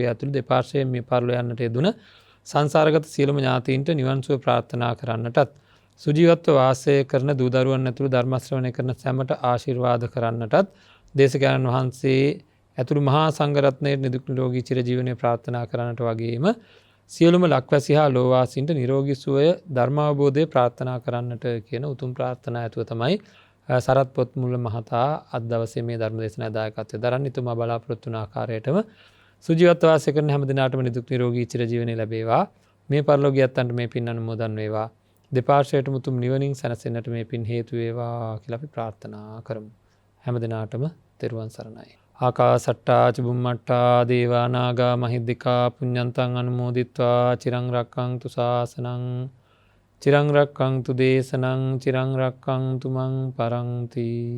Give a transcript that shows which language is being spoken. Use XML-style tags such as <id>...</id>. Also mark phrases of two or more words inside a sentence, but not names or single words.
<si>ඇතුළු දෙපාර්ශ්වයෙන් මේ පරලෝ යන්නට යෙදුන සංසාරගත සියලුම ඥාතීන්ට නිවන් සුව ප්‍රාර්ථනා කරන්නටත් සුජීවත්ව වාසය කරන දූ දරුවන් ඇතුළු ධර්ම ශ්‍රවණය කරන සැමට ආශිර්වාද කරන්නටත් දේශකයන්න් වහන්සේ ඇතුළු මහා සංඝරත්නයේ නිදුක් නිරෝගී චිරජීවනයේ ප්‍රාර්ථනා කරන්නට වගේම සියලුම ලක්වැසි හා ලෝවාසීන්ට නිරෝගී සුවය ධර්මාවබෝධය ප්‍රාර්ථනා කරන්නට කියන උතුම් ප්‍රාර්ථනා ඇතුව තමයි සරත් පොත්මුල්ල මහතා අද දවසේ මේ ධර්ම දේශනා දායකත්වය දරන්නේ. එතුමා බලාපොරොත්තු වුණ ආකාරයටම සුජීවත්ව වාසය කරන හැම දිනාටම නිදුක් නිරෝගී චිරජීවනයේ ලැබේවා. මේ පරලෝකියයන්ට මේ පින් අනුමෝදන් වේවා. දෙපාර්ශ්වයටම උතුම් නිවනින් සැනසෙන්නට මේ පින් හේතු වේවා කියලා අපි ප්‍රාර්ථනා කරමු. හැම දිනාටම තෙරුවන් සරණයි.</si> <pi>ආකාසට්ටා චුම්මට්ටා දේවා නාග මහිද්దికා පුඤ්ඤන්තං අනුමෝදිත්වා චිරං රක්ඛන්තු ශාසනං චිරං රක්ඛන්තු දේශනං චිරං රක්ඛන්තු මං පරන්ති.</pi>